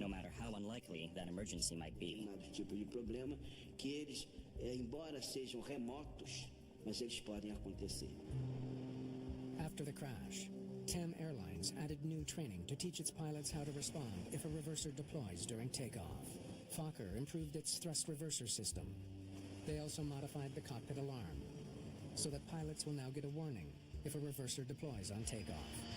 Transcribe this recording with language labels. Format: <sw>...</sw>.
<en>no matter how unlikely that emergency might be.</en> <pt>de tipo de problema que eles, embora sejam remotos, mas eles podem acontecer.</pt> <en>After the crash, TAM Airlines added new training to teach its pilots how to respond if a reverser deploys during takeoff. Fokker improved its thrust reverser system. They also modified the cockpit alarm, so that pilots will now get a warning if a reverser deploys on takeoff.</en>